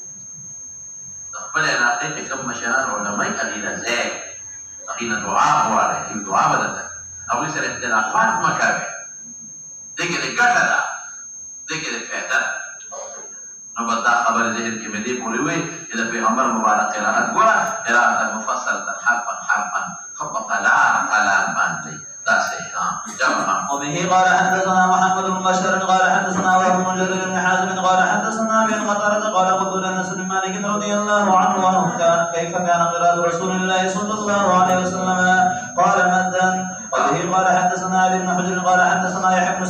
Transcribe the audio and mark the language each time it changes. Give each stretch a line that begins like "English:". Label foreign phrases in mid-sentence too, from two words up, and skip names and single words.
Pashto: د خپل علاقې چې کوم مشران علما یې هغې له ځئ هغې نه دعا غواړئ هغې دعا به درته کوي هغوی سره اختلافات مه کوئ دې کې د ګټه ده دې کې د فایده ده نو بس دا خبرې ذهن کې مې دې پورې وې چې د پیغمبر مبارک قرائت ګوره قرائت
Arabic: مفصلة حرفا حرفا
Pashto: ښه په قلم قلم باندې داسې جمع
Arabic: وبه قال حدثنا محمد بن بشر قال حدثنا وهب بن جرير بن حازم قال حدثنا ابي قتادة قال قلت لانس بن مالك رضي الله عنه كيف كان قراءة رسول الله صلى الله عليه وسلم قال مدا وبه قال حدثنا ابي بن حجر قال حدثنا يحيى بن